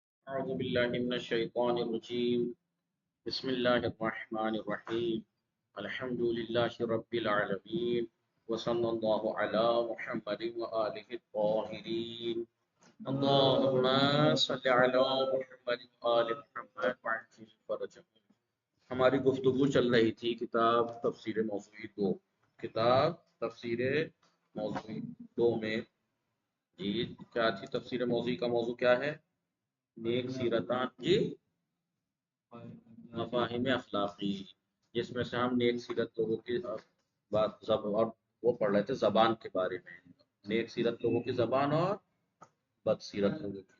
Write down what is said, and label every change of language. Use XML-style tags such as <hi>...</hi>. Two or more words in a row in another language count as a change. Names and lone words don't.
<ar>أعوذ بالله من الشيطان الرجيم بسم الله الرحمن الرحيم الحمد لله رب العالمين وصلى الله على محمد وآله الطاهرين اللهم صل على محمد وآل محمد وعجل فرجهم.</ar> <ur>ہماری گفتگو چل رہی تھی کتاب تفسیر موضوعی دو، کتاب تفسیر موضوعی دو میں جی کیا تھی؟ تفسیر موضوعی کا موضوع کیا ہے؟ نیک سیرتان جی مفاہیم اخلاقی، جس میں سے ہم نیک سیرت لوگوں کی بات اور وہ پڑھ رہے تھے زبان کے بارے میں، نیک سیرت لوگوں کی زبان اور بد سیرت لوگوں کی.</ur>